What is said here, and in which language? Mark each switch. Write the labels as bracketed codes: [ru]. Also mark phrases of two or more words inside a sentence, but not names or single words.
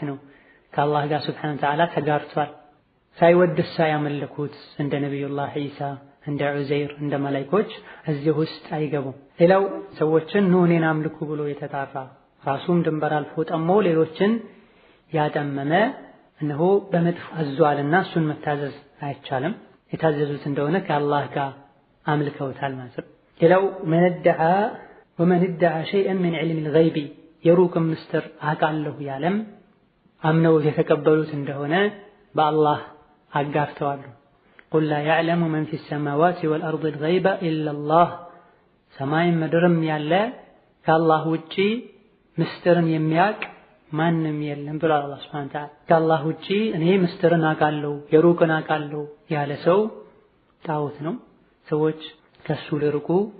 [am] ነው፣ ከአላህ ጋር [ar] سبحانه وتعالى [am] ተጋርቷል። ሳይወድስ ሳያመልኩት እንደ ነቢዩላህ ዒሳ እንደ ዑዘይር እንደ መላእክቶች እዚህ ውስጥ አይገቡም። ሌላው ሰዎችን ኑ እኔን አምልኩ ብሎ የተጣራ ራሱም ድንበር አልፎ ጠሞ ሌሎችን ያጠመመ እነሆ በመጥፎ አዟልና እሱን መታዘዝ አይቻልም። የታዘዙት እንደሆነ ከአላህ ጋር አምልከውታል ማለት ነው። ሌላው [ar] ومن ادعى شيئا من علم الغيب [am] የሩቅ ምስጢር አውቃለሁ ያለም አምነው የተቀበሉት እንደሆነ በአላህ አጋርተዋል። [ar] قل لا يعلم من في السماوات والأرض الغيب إلا الله [am] ሰማይ ምድርም ያለ ከአላህ ውጪ ምስጢርን የሚያውቅ ማንም የለም ብሏል አላህ [ar] سبحانه وتعالى። [am] ከአላህ ውጪ እኔ ምስጢርን አውቃለሁ የሩቅን አውቃለሁ ያለ ሰው ጣዖት ነው። ሰዎች ከሱ ሊርቁ